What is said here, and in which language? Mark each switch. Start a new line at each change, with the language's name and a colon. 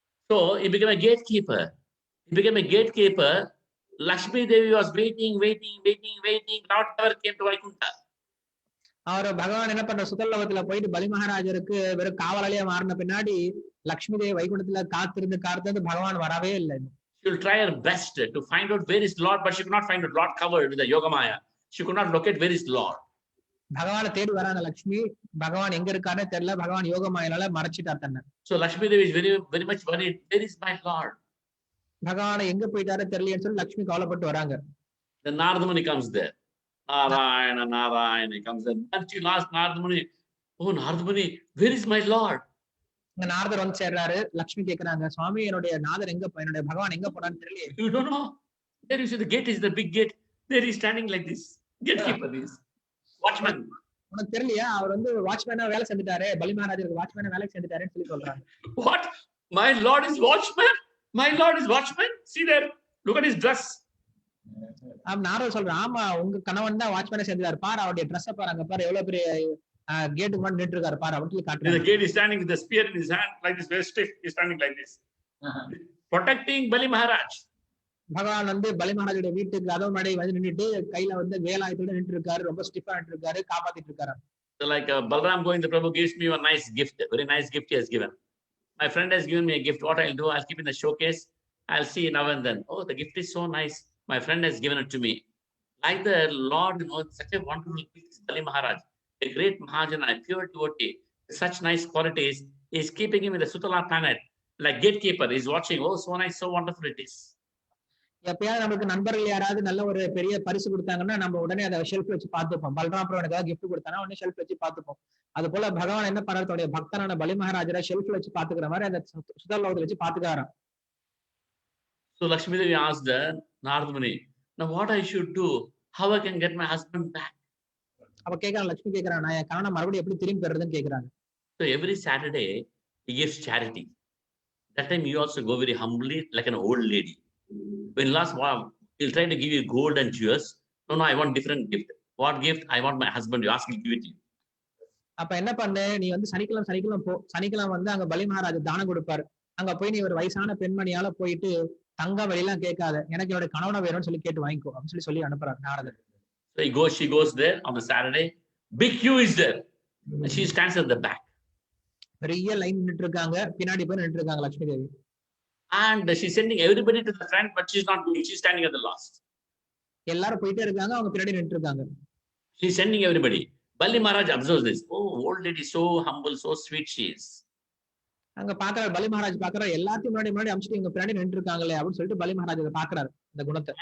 English: So he became a gatekeeper. He became a gatekeeper. Lakshmi Devi was waiting. Lord never came to Vaikuntha.
Tamil: அவர் பகவான் என்ன பண்ற, சுத்தல் லோகத்துல போயிட்டு பலி மகாராஜருக்கு வெறும் காவலாளியா மாறின பின்னாடி லட்சுமி தேவி வைகுண்டத்துல காத்திருந்து பகவான் வரவே இல்லை.
English: She will try her best to find out where is Lord, but she could not find out. Lord covered with the Yogamaya. She could not locate where is Lord.
Tamil: பகவானை தேடி வராங்க லட்சுமி, பகவான் எங்க இருக்கானே தெரியல, பகவான் யோகமாயினால மறைச்சிட்டார் தன்னை.
English: So Lakshmi Devi is very much worried. Where is my Lord?
Tamil: பகவானை எங்க போயிட்டாரே தெரியலன்னு சொல்லி லட்சுமி கவலைப்பட்டு வராங்க.
English: Then Narada Muni comes there. Narayana, he comes there. Then she asked Narada Muni, oh Narada Muni, where is my Lord?
Tamil: நாரதர் வந்து சேர்றாரு, லட்சுமி கேக்குறாங்க, சுவாமி என்னுடைய நாதர் எங்க என்னுடைய பகவான் எங்க போனான்னு தெரியல.
English: You don't know. There you see the gate is the big gate. There he is standing like this. Gatekeeper is. Watchman.
Tamil: உனக்கு தெரியலையா, அவர் வந்து வாட்ச்மேனா வேலை செஞ்சுட்டாரு, பலி மகாராஜருக்கு வாட்ச்மேனா வேலை செஞ்சுட்டாருன்னு சொல்லி சொல்றாங்க.
English: What? My Lord is watchman? My Lord is watchman? See there. Look at his dress.
Tamil: நாரதர் சொல்றான், ஆமா உங்க கணவன் தான் வாட்ச்மேனா செஞ்சாரு, பாரு அவருடைய ட்ரெஸ் பாரு, அங்க பாரு எவ்வளவு பெரிய கேட்டுக்கு முன்னாடி நின்று இருக்காரு பாரு அப்படின்னு சொல்லி காட்டுறாங்க.
English: The gate is standing with the spear in his hand like this, very stiff. He's standing like this. protecting Bali Maharaj.
Tamil: பகவான் வந்து பலி மகாராஜோட வீட்டுக்கு கதவு முன்னாடி வந்து நின்னுட்டு கையில வந்து வேலாயுதத்தோட நின்று இருக்காரு, ரொம்ப ஸ்டிஃபா நின்று இருக்காரு, காப்பாத்திட்டு இருக்காரு.
English: So like Balram going, the Prabhu gives me a nice gift, a very nice gift he has given. My friend has given me a gift. What I'll do, I'll keep in the showcase. I'll see now and then. Oh, the gift is so nice. My friend has given it to me. Like the Lord, you know, such a wonderful gift, Bali Maharaj, a great Mahajana, a pure devotee, such nice qualities. He's keeping him in the Sutala planet, like gatekeeper. He's watching. Oh, so nice, so wonderful it is.
Tamil: எப்பயாவது நமக்கு நண்பர்கள் யாராவது நல்ல ஒரு பெரிய பரிசு கொடுத்தாங்கன்னா நம்ம உடனே அதை ஷெல்ஃப் வச்சு பார்த்துப்போம். பல்ராம் எனக்காக கிஃப்ட் கொடுத்தானா உடனே ஷெல்ஃப் வச்சு பார்த்துப்போம். அது போல பகவான் என்ன பண்றாரு, தன்னுடைய பக்தனான பலி மகாராஜரை ஷெல்ஃப்ல வச்சு பாத்துக்கிற மாதிரி அந்த சுதர்லோகத்தை வச்சு பாத்துக்காராம்.
English: So Lakshmi Devi asked the Narada Muni, now what I should do? How I can get my husband back?
Tamil: அப்ப கேக்குறான், லட்சுமி கேக்குறான், நான் என் கணவனை மறுபடியும் எப்படி திரும்பி பெறுறதுன்னு கேக்குறாங்க.
English: So every Saturday he gives charity. That time you also go very humbly like an old lady. When last while he'll try to give you gold and jewels. No, I want different gift. What gift? I want my husband. You ask me to give it to you.
Tamil: அப்ப என்ன பண்ணு, நீ வந்து சனிக்கிழமை போ, சனிக்கிழமை வந்து அங்க பலி மகாராஜ் தானம் கொடுப்பாரு. அங்க போய் நீ ஒரு வயசான பெண்மணியால போயிட்டு தங்க வழியெல்லாம் கேட்காத, எனக்கு என்னோட கணவனை வேணும்னு சொல்லி கேட்டு வாங்கிக்கோ அப்படின்னு சொல்லி அனுப்புறாரு நாரதர்.
English: So she goes there on the Saturday. Big queue is there. And she stands at the back.
Tamil: பெரிய லைன் நின்னுட்டு இருக்காங்க, பின்னாடி போய் நின்னுட்டு இருக்காங்க Lakshmi Devi.
English: And she's sending everybody to the front, but she's not going. She's standing at the last.
Tamil: எல்லாரும் போயிட்டே இருக்காங்க, அவங்க பின்னாடி நின்னுட்டு இருக்காங்க.
English: She's sending everybody. Bali Maharaj observes this. Oh, old lady, so humble, so sweet she is.
Tamil: அங்க பாக்குறாரு, பலி மகாராஜ் பாக்குறாரு, எல்லாத்தையும் முன்னாடி அமிச்சிட்டு இவங்க பின்னாடி நின்று இருக்காங்களே அப்படின்னு சொல்லிட்டு பலி மகாராஜ் அதை பாக்குறாரு இந்த குணத்தை.